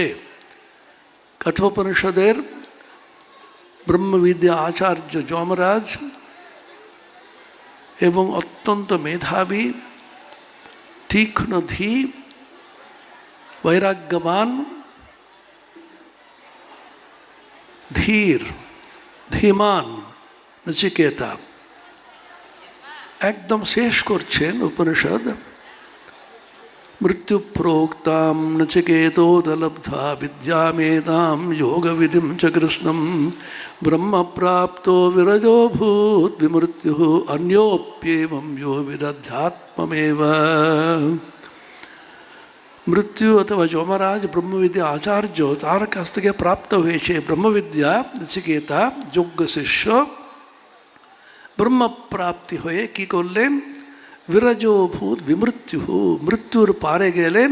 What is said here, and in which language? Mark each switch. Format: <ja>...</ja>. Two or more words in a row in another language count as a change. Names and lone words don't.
<bn>কঠোপনিষদের ব্রহ্মবিদ্যা আচার্য যমরাজ এবং অত্যন্ত মেধাবী, তীক্ষ্ণ ধী, বৈরাগ্যবান, ধীর, ধীমান নচিকেতা একদম শেষ করছেন উপনিষদ।</bn> <sa>मृत्युप्रोक्तां नचिकेतोदलब्धा विद्यामेतां योगविधिं च कृष्णं ब्रह्म प्राप्तो विरजोऽभूत् विमृत्युः अन्योप्येवं यो विदध्यात्ममेव।</sa> <bn>মৃত্যু অথবা যমরাজ ব্রহ্মবিদ্যা আচার্য তার কাছ থেকে প্রাপ্ত হয়েছে ব্রহ্মবিদ্যা। নচিকেতা যোগ্য শিষ্য ব্রহ্মপ্রাপ্তি হয়ে কি করলেন?</bn> <sa>বিরজোভূত বিমৃত্যু,</sa> <bn>মৃত্যুর পারে গেলেন।</bn>